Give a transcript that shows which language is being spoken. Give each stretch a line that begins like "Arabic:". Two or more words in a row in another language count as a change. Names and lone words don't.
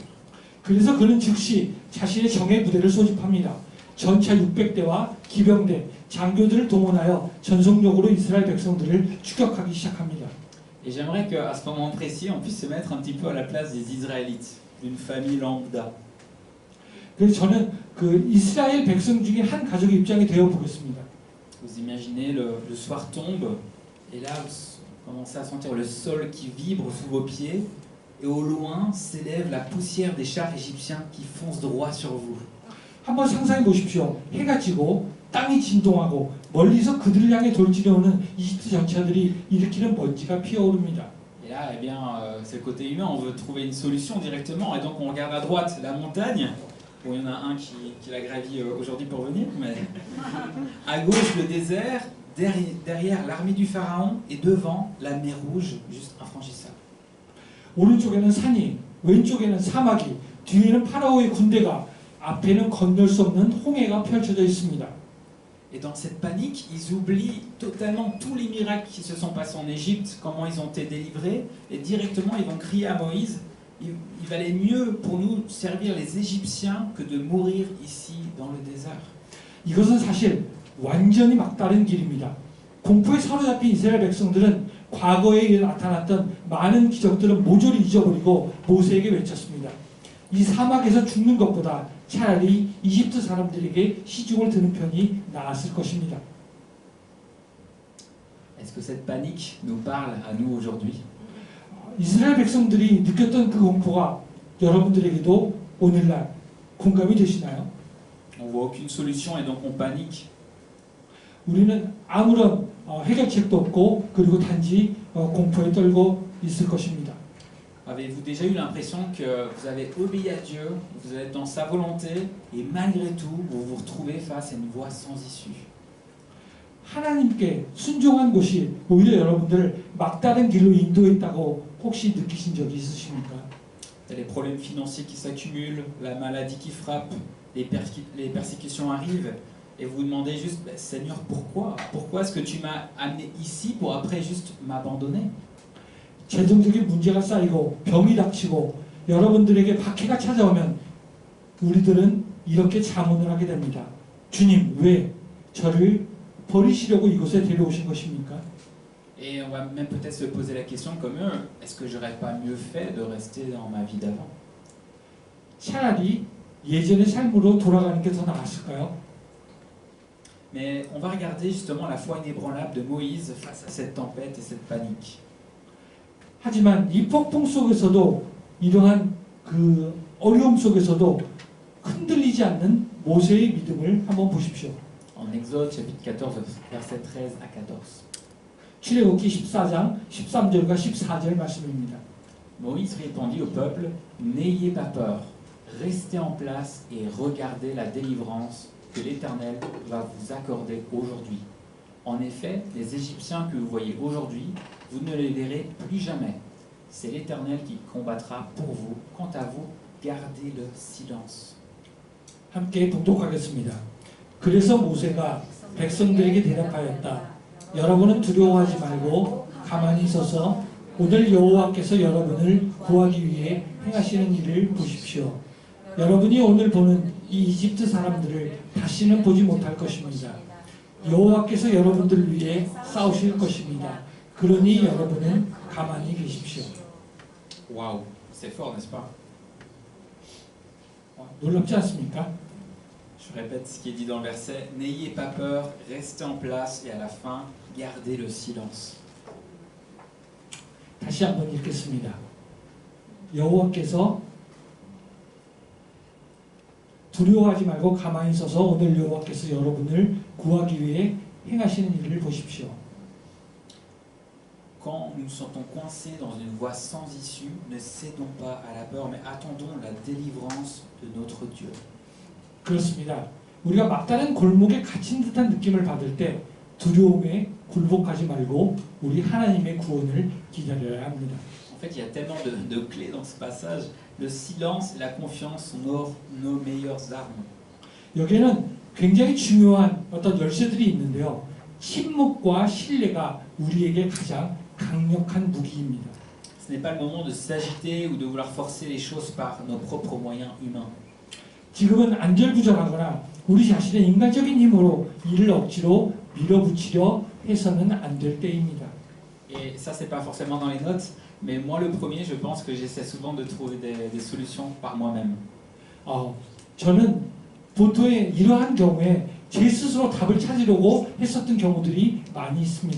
Korean: 그래서 그는 즉시 자신의 정예 부대를 소집합니다. 전차 600대와 기병대, 장교들을 동원하여 전속력으로 이스라엘 백성들을 추격하기 시작합니다.
French: Et j'aimerais qu'à ce moment précis, on puisse se mettre un petit peu à la place des Israélites, d'une famille lambda.
Korean: 그래서 저는 그 이스라엘 백성 중에 한 가족의 입장이 되어 보겠습니다.
French: Vous imaginez, le soir tombe, et là vous commencez à sentir le sol qui vibre sous vos pieds, et au loin s'élève la poussière des chars égyptiens qui foncent droit sur vous.
Korean: 한번 상상해 보십시오. 해가 지고 땅이 진동하고 멀리서 그들을 향해 돌진해 오는 이집트 전차들이 일으키는 먼지가 피어오릅니다.
French: Et Et là, eh bien, c'est le côté humain, on veut trouver une solution directement, et donc on regarde à droite la montagne. Bon, il y en a un qui l'a gravi aujourd'hui pour venir, mais à gauche le désert, derrière l'armée du pharaon, et devant la mer Rouge, juste infranchissable.
Korean: 오른쪽에는 산이, 왼쪽에는 사막이, 뒤에는 파라오의 군대가, 앞에는 건널 수 없는 홍해가 펼쳐져 있습니다.
French: Et dans cette panique, ils oublient totalement tous les miracles qui se sont passés en Égypte, comment ils ont été délivrés, et directement ils vont crier à Moïse, il valait mieux pour nous servir les Égyptiens que de mourir ici dans le désert.
Korean: 이것은 사실 완전히 막다른 길입니다. 공포에 사로잡힌 이스라엘 백성들은 과거에 나타났던 많은 기적들은 모조리 잊어버리고 모세에게 외쳤습니다. 이 사막에서 죽는 것보다 차라리 이집트 사람들에게 시중을 드는 편이 나았을 것입니다.
French: Est-ce que cette panique nous parle à nous aujourd'hui?
Korean: 이스라엘 백성들이 느꼈던 그 공포가 여러분들에게도 오늘날 공감이 되시나요?
French: On voit aucune solution et donc on panique.
Korean: 우리는 아무런 해결책도 없고 그리고 단지 공포에 떨고 있을 것입니다.
French: Avez-vous déjà eu l'impression que vous avez obéi à Dieu, vous êtes dans sa volonté, et malgré tout, vous vous retrouvez face à une voie sans issue?
Korean: 하나님께 순종한 곳이 오히려 여러분들을 막다른 길로 인도했다고 혹시 느끼신 적이 있으십니까?
French: Les problèmes financiers qui s'accumulent, la maladie qui frappe, les persécutions arrivent, et vous vous demandez juste, Seigneur, pourquoi? Pourquoi est-ce que tu m'as amené ici pour après juste m'abandonner?
Korean: 재정적인 문제가 쌓이고 병이 닥치고 여러분들에게 박해가 찾아오면 우리들은 이렇게 자문을 하게 됩니다. 주님, 왜 저를 버리시려고 이곳에 데려오신 것입니까?
French: Et on va même peut-être se poser la question comme eux, est-ce que j'aurais pas mieux fait de rester dans ma vie d'avant?
Korean: 차라리 예전의 삶으로 돌아가는 게 더 나았을까요?
French: Mais on va regarder justement la foi inébranlable de Moïse face à cette tempête et cette panique.
Korean: 하지만 이 폭풍 속에서도 이러한 그 어려움 속에서도 흔들리지 않는 모세의 믿음을 한번 보십시오.
French: En Exode chapitre 14 versets 13 à 14.
Korean: 출애굽기 14장 13절과 14절 말씀입니다.
French: Moïse répondit au peuple, n'ayez pas peur, restez en place et regardez la délivrance que l'Éternel va vous accorder aujourd'hui. En effet, les Égyptiens que vous voyez aujourd'hui, vous ne les verrez plus jamais. C'est l'Éternel qui combattra pour vous. Quant à vous, gardez le silence.
Korean: 함께 봉독하겠습니다. 그래서 모세가 백성들에게 대답하였다. 여러분은 두려워하지 말고 가만히 서서 오늘 여호와께서 여러분을 구하기 위해 행하시는 일을 보십시오. 여러분이 오늘 보는 이 이집트 사람들을 다시는 보지 못할 것입니다. 여호와께서 여러분들을 위해 싸우실 것입니다. 그러니 여러분은 가만히 계십시오.
French: Waouh, c'est fort, n'est-ce pas?
Korean: 놀랍지 않습니까?
French: Je répète ce qui est dit dans le verset. N'ayez pas peur, restez en place et à la fin, gardez le silence.
Korean: 다시 한번 읽겠습니다. 여호와께서 두려워하지 말고 가만히 서서 오늘 여호와께서 여러분을 구하기 위해 행하시는 일을 보십시오.
French: Quand nous nous sentons coincés dans une voie sans issue, ne cédons pas à la peur, mais attendons la délivrance de notre Dieu.
Korean: 그렇습니다. 우리가 막다른 골목에 갇힌 듯한 느낌을 받을 때 두려움에 굴복하지 말고 우리 하나님의 구원을 기다려야 합니다.
French: En fait, il y a tellement de clés dans ce passage. Le silence et la confiance sont nos meilleures armes.
Korean: 여기에는 굉장히 중요한 어떤 열쇠들이 있는데요. 침묵과 신뢰가 우리에게 가장 강력한 무기입니다.
French: Ce n'est pas le moment de s'agiter ou de vouloir forcer les choses par nos propres moyens humains.
Korean: 지금은 안절부절하거나 우리 자신의 인간적인 힘으로 이를 억지로 밀어붙이려 해서는 안 될 때입니다.
French: Et ça, c'est pas forcément dans les notes, mais moi, le premier, je pense que j'essaie souvent de trouver des solutions par moi-même.
Korean: 저는 보통의 이러한 경우에 제 스스로 답을 찾으려고 했었던 경우들이 많이 있습니다.